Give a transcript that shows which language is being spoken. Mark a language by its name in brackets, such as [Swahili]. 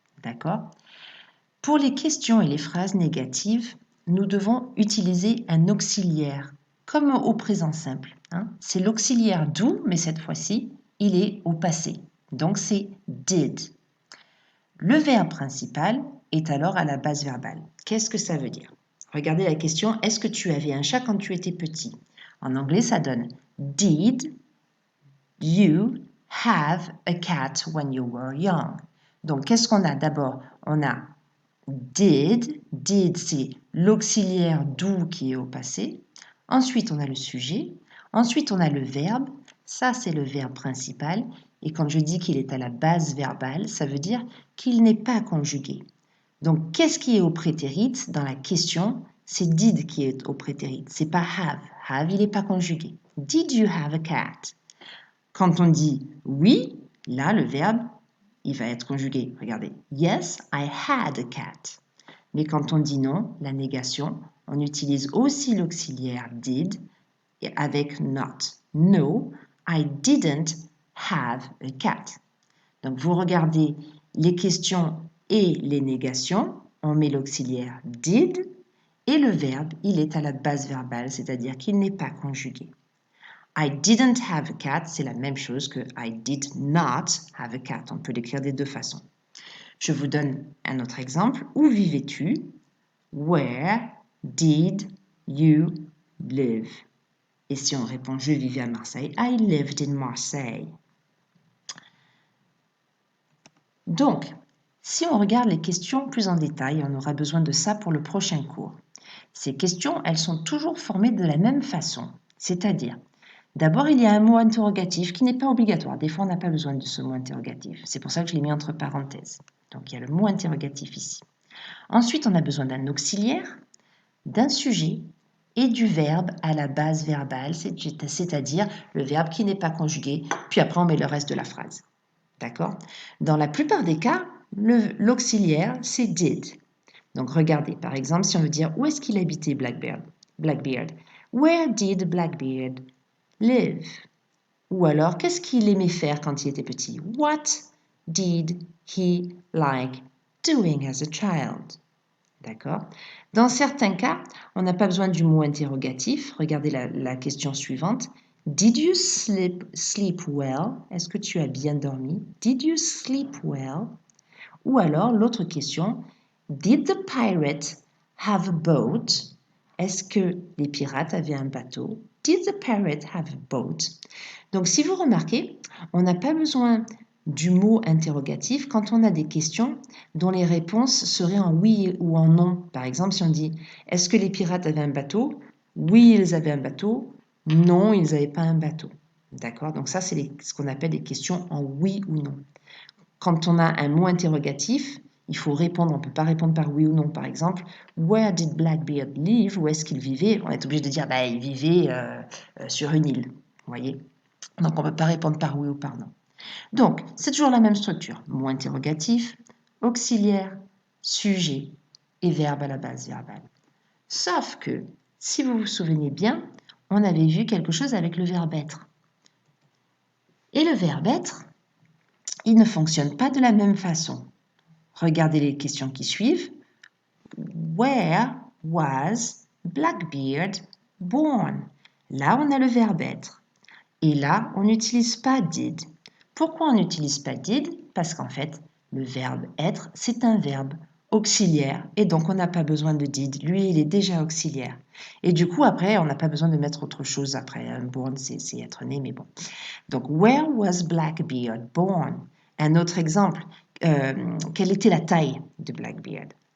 [French] D'accord ? Pour les questions et les phrases négatives, nous devons utiliser un auxiliaire, comme au présent simple. C'est l'auxiliaire do, mais cette fois-ci, il est au passé. Donc, c'est did. Le verbe principal est alors à la base verbale. Qu'est-ce que ça veut dire ? Regardez la question, est-ce que tu avais un chat quand tu étais petit ? En anglais, ça donne [English] Did you have a cat when you were young? [French] Donc, qu'est-ce qu'on a d'abord ? On a did, c'est l'auxiliaire do qui est au passé. Ensuite, on a le sujet. Ensuite, on a le verbe. Ça, c'est le verbe principal. Et quand je dis qu'il est à la base verbale, ça veut dire qu'il n'est pas conjugué. Donc, qu'est-ce qui est au prétérit dans la question ? C'est did qui est au prétérit. C'est pas have. Have, il n'est pas conjugué. [English] Did you have a cat? [French] Quand on dit oui, là, le verbe, il va être conjugué. Regardez. [English] Yes, I had a cat. [French] Mais quand on dit non, la négation, on utilise aussi l'auxiliaire did avec not. [English] No, I didn't have a cat. [French] Donc, vous regardez les questions et les négations, on met l'auxiliaire did et le verbe, il est à la base verbale, c'est-à-dire qu'il n'est pas conjugué. [English] I didn't have a cat, [French] c'est la même chose que [English] I did not have a cat. [French] On peut l'écrire des deux façons. Je vous donne un autre exemple. Où vivais-tu? [English] Where did you live? [French] Et si on répond je vivais à Marseille, [English] I lived in Marseille. [French] Donc, si on regarde les questions plus en détail, on aura besoin de ça pour le prochain cours. Ces questions, elles sont toujours formées de la même façon, c'est-à-dire, d'abord, il y a un mot interrogatif qui n'est pas obligatoire. Des fois, on n'a pas besoin de ce mot interrogatif. C'est pour ça que je l'ai mis entre parenthèses. Donc, il y a le mot interrogatif ici. Ensuite, on a besoin d'un auxiliaire, d'un sujet et du verbe à la base verbale, c'est-à-dire le verbe qui n'est pas conjugué, puis après, on met le reste de la phrase. D'accord? Dans la plupart des cas, l'auxiliaire, c'est did. Donc, regardez, par exemple, si on veut dire où est-ce qu'il habitait Blackbeard? [English] Where did Blackbeard live? [French] Ou alors, qu'est-ce qu'il aimait faire quand il était petit? [English] What did he like doing as a child? [French] D'accord? Dans certains cas, on n'a pas besoin du mot interrogatif. Regardez la question suivante. [English] Did you sleep well? [French] Est-ce que tu as bien dormi? [English] Did you sleep well? [French] Ou alors, l'autre question. [English] Did the pirate have a boat? [French] Est-ce que les pirates avaient un bateau? [English] Did the pirate have a boat? [French] Donc, si vous remarquez, on n'a pas besoin du mot interrogatif quand on a des questions dont les réponses seraient en oui ou en non. Par exemple, si on dit « Est-ce que les pirates avaient un bateau ?» Oui, ils avaient un bateau. Non, ils n'avaient pas un bateau. D'accord? Donc ça, c'est ce qu'on appelle des questions en oui ou non. Quand on a un mot interrogatif, il faut répondre. On ne peut pas répondre par oui ou non. Par exemple, « [English] Where did Blackbeard live ?» [French] Où est-ce qu'il vivait? On est obligé de dire bah, « Il vivait sur une île. » Vous voyez? Donc, on ne peut pas répondre par oui ou par non. Donc, c'est toujours la même structure. Mot interrogatif, auxiliaire, sujet et verbe à la base verbale. Sauf que, si vous vous souvenez bien, on avait vu quelque chose avec le verbe être. Et le verbe être, il ne fonctionne pas de la même façon. Regardez les questions qui suivent. [English] Where was Blackbeard born? [French] Là, on a le verbe être. Et là, on n'utilise pas did. Pourquoi on n'utilise pas did? Parce qu'en fait, le verbe être, c'est un verbe auxiliaire et donc on n'a pas besoin de did. Lui, il est déjà auxiliaire. Et du coup, après, on n'a pas besoin de mettre autre chose après. Born, c'est être né, mais bon. Donc, [English] where was Blackbeard born? [French] Un autre exemple, quelle était la taille de Blackbeard?